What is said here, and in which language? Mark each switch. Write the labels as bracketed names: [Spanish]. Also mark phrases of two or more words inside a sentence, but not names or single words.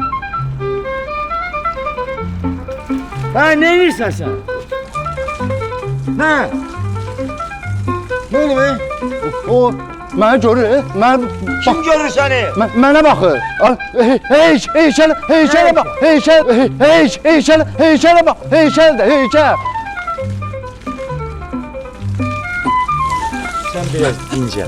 [Azerbaijani] Ha ne edirsən sen? [Turkish] Ne? Ne oldu be? [Azerbaijani] O məni görür, mən Kim görür seni? mənə baxır. Heykələ bax, heykələ bax, heykəl. Sən biraz dincəl.